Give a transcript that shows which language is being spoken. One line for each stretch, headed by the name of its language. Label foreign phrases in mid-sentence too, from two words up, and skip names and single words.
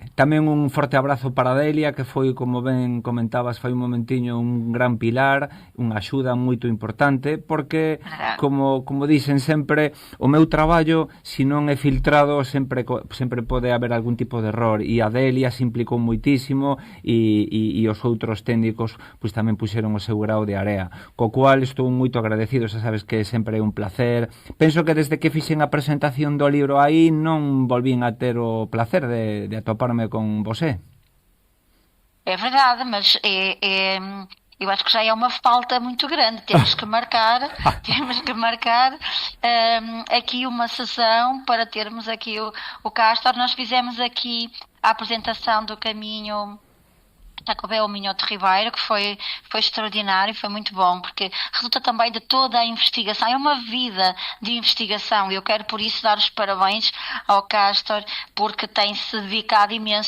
Galician: Tamén un forte abrazo para Delia, que foi, como ben comentabas, foi un momentiño un gran pilar, unha axuda moito importante, porque, como dicen sempre, o meu traballo, se non é filtrado, sempre pode haber algún tipo de error, e a Delia se implicou moitísimo, e os outros técnicos pois tamén puxeron o seu grao de area, co cual estou moito agradecido. Xa sabes que sempre é un placer. Penso que desde que fixen a presentación do libro aí non volvín a ter o placer de atoparme con vosé.
Portuguese: É verdade, mas eu acho que já é uma falta muito grande. Temos que marcar aqui uma sessão para termos aqui o Castor. Nós fizemos aqui a apresentação do caminho Jacobeu Minhoto Ribeiro, que foi extraordinário, foi muito bom, porque resulta também de toda a investigação, é uma vida de investigação, e eu quero por isso dar os parabéns ao Castor, porque tem-se dedicado imenso.